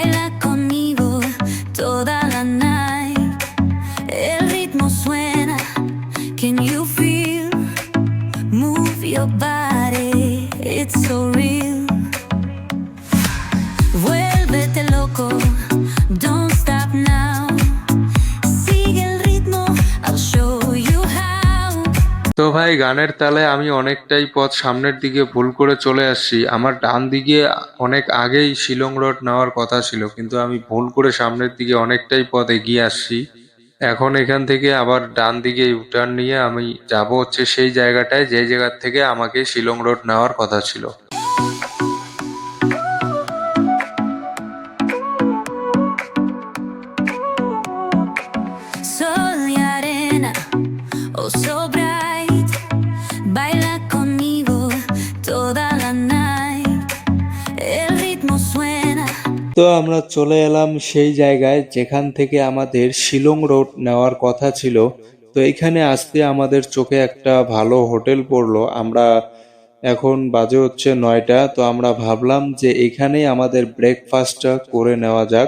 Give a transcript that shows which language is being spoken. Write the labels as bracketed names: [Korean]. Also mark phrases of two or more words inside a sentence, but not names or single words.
[Spanish] conmigo toda la night. El ritmo suena, [English] can you feel? Move your body, it's so real. [Spanish] Vuélvete loco, [English] don't stop now. [Spanish] Sigue el ritmo, [English] I'll show you how. [Bangla] তো ভাই গানের তালে আমি অনেকটাই পথ সামনের দিকে ভুল করে চলে আসছি। আমার ডান দিকে অনেক আগেই শিলং রোড নেওয়ার কথা ছিল, কিন্তু আমি ভুল করে সামনের দিকে অনেকটাই পথ এগিয়ে আসছি। এখন এখান থেকে আবার ডান দিকে ইউটার্ন নিয়ে আমি যাব হচ্ছে সেই জায়গাটায়, যে জায়গার থেকে আমাকে শিলং রোড নেওয়ার কথা ছিল। [Spanish] Sol y arena, [English] oh so bright. [Spanish] Baila conmigo toda la night. El ritmo suena. [Bangla] তো আমরা চলে এলাম সেই জায়গায় যেখান থেকে আমাদের শিলং রোড নেওয়ার কথা ছিল। তো এইখানে আসতে আমাদের চোখে একটা ভালো হোটেল পড়লো। আমরা এখন বাজে হচ্ছে 9টা। তো আমরা ভাবলাম যে এখানেই আমাদের ব্রেকফাস্টটা করে নেওয়া যাক।